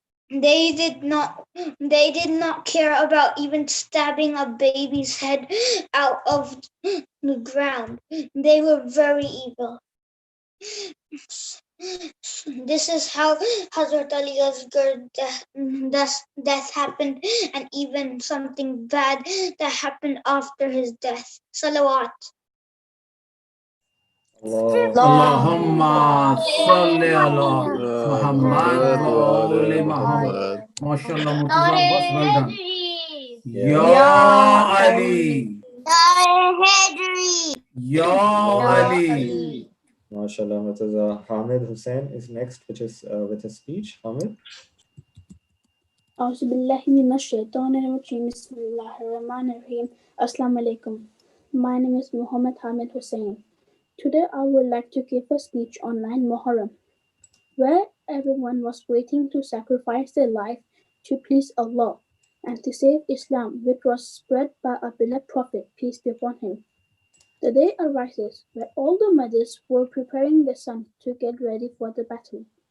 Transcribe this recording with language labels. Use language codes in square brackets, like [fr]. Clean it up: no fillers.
[en] They did not care about even stabbing a baby's head out of the ground. They were very evil. This is how Hazrat Ali Asghar's death happened, and even something bad that happened after his death. Salawat. [ar] اللهم صل على محمد وآل محمد. [en] MashaAllah, Murtaza Abbas, well done. Ya Ali. Ya Ali. MashaAllah, Murtaza. Hamid Hussein is next, which is with his speech. Hamid. [ar] أعوذ بالله من الشيطان الرجيم بسم الله الرحمن الرحيم Assalamu alaikum. [en] My name is Muhammad Hamid Hussein. Today I would like to give a speech on 9th Muharram, where everyone was waiting to sacrifice their life to please Allah and to save Islam, which was spread by our beloved Prophet, peace be upon him. The day arises where all the mothers were preparing their sons to get ready for the battle.